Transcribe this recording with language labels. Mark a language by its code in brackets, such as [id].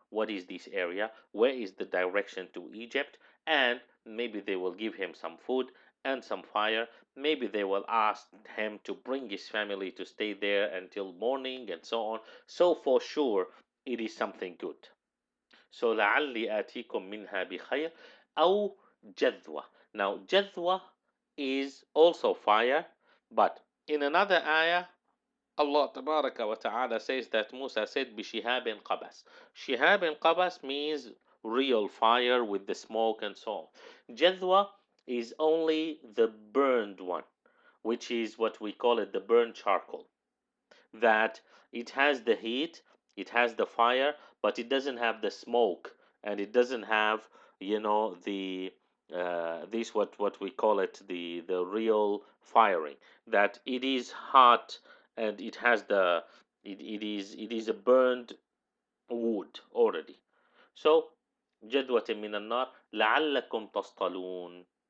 [en] What is this area? Where is the direction to Egypt? And maybe they will give him some food and some fire. Maybe they will ask him to bring his family to stay there until morning and so on. So for sure, it is something good. [ar] So لعلي آتيكم منها بخير أو جذوة. [en] Now جذوة is also fire, but in another ayah, Allah Tabaraka wa Ta'ala says that Musa said [ar] بشهاب قبس. [en] Shihab qabas means real fire with the smoke and so on. Jadwa is only the burned one, which is what we call it, the burnt charcoal. That it has the heat, it has the fire, but it doesn't have the smoke, and it doesn't have, the this what we call it, the real firing. That it is hot, and it has it is a burned wood already. [ar] So جدوة من النار لعلكم تصطلون.